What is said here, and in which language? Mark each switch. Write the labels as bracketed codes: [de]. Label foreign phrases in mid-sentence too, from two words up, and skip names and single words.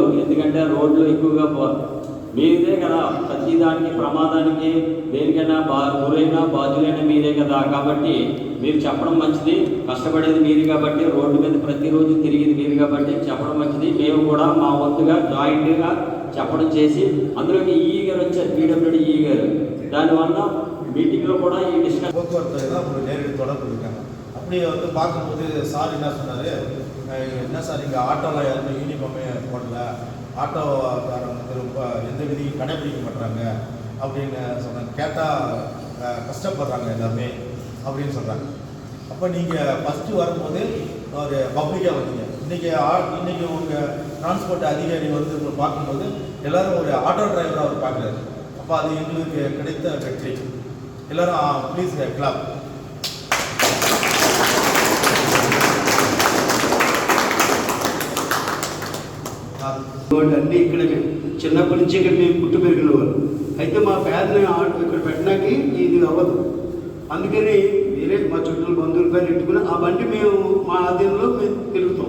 [te] ఎందుకంటే రోడ్లు ఎక్కువగా మీదే కదా, ప్రతి దానికి ప్రమాదానికి దేనికైనా గురైనా బాధ్యులైనా మీరే కదా. కాబట్టి మీరు చెప్పడం మంచిది. కష్టపడేది మీరు కాబట్టి, రోడ్డు మీద ప్రతిరోజు తిరిగేది మీరు కాబట్టి చెప్పడం మంచిది. మేము కూడా మా వంతుగా జాయింట్గా చెప్పడం చేసి అందులోకి ఈ గారు వచ్చారు, పీడబ్ల్యూడీ ఈ గారు. [ta] దానివల్ల மீட்டிங்கில் கூட டிஸ்கஸ் போக்குவரத்து தான் உங்களுக்கு நேரடி தொடர்பு இருக்காங்க. அப்படி வந்து பார்க்கும்போது சார் என்ன சொன்னார், என்ன சார் இங்கே ஆட்டோவில் யாருமே யூனிஃபார்மே போடல, ஆட்டோக்காரங்க ரொம்ப எந்த விதியும் கடைபிடிக்க மாட்டுறாங்க அப்படின்னு சொன்னாங்க. கேட்டால் கஷ்டப்படுறாங்க எல்லாமே அப்படின்னு சொல்கிறாங்க. அப்போ நீங்கள் ஃபஸ்ட்டு வரும்போது ஒரு பப்ளிக்காக வந்தீங்க. இன்றைக்கி உங்கள் டிரான்ஸ்போர்ட் அதிகாரி வந்து உங்களை பார்க்கும்போது எல்லோரும் ஒரு ஆட்டோ டிரைவராக அவர் பார்க்குறாரு. அப்போ அது எங்களுக்கு கிடைத்த வெற்றி. எல்லோரும் [en] please clap. [te] అన్నీ ఇక్కడ చిన్నప్పటి నుంచి ఇక్కడ మేము పుట్టి పెరిగిన వాళ్ళు. అయితే మా పేదని ఇక్కడ పెట్టడానికి ఇది అవ్వదు. అందుకని వేరే మా చుట్టూ బంధువుల పేరు పెట్టుకుని ఆ బండి మేము మా ఆధీనంలో మేము తిరుగుతాం.